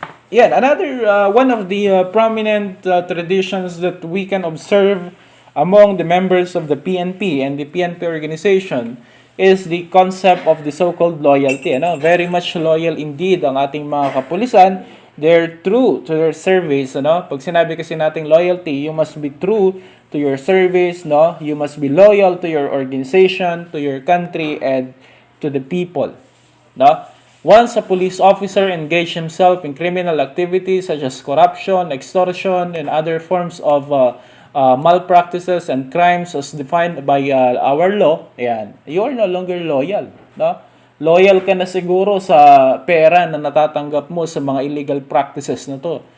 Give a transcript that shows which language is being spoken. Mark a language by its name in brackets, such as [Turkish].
[English] Yan, another one of the prominent traditions that we can observe among the members of the PNP and the PNP organization is the concept of the so-called loyalty. Ano? Very much loyal indeed [Filipino] ang ating mga kapulisan. [English] They're true to their service. Ano? Pag sinabi kasi nating loyalty, you must be true to your service. No? You must be loyal to your organization, to your country, and to the people. No? Once a police officer engaged himself in criminal activities such as corruption, extortion, and other forms of malpractices and crimes as defined by our law, ayan, you are no longer loyal. No? [Filipino] Loyal ka na siguro sa pera na natatanggap mo sa mga illegal practices na to.